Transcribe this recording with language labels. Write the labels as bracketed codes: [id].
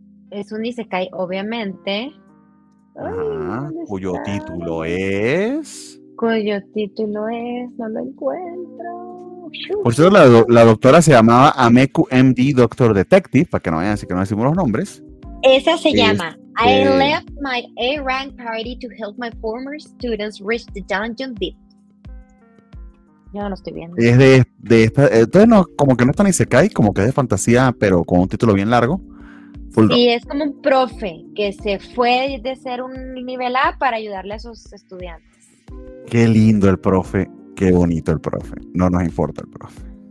[es] Es un isekai, obviamente. Cuyo título es. Cuyo título es, no lo encuentro. Por cierto, la doctora se llamaba Ameku MD Doctor Detective, para que no vayan a decir que no decimos los nombres. Esa se llama. [en] I left my A rank party to help my former students reach the dungeon deep. [es] Yo no lo estoy viendo. Es de esta. Entonces, no, como que no está ni se cae, como que es de fantasía, pero con un título bien largo. Full sí, rock. Es como un profe que se fue de ser un nivel A para ayudarle a sus estudiantes. Qué lindo el profe. Qué bonito el profe. No nos importa el profe.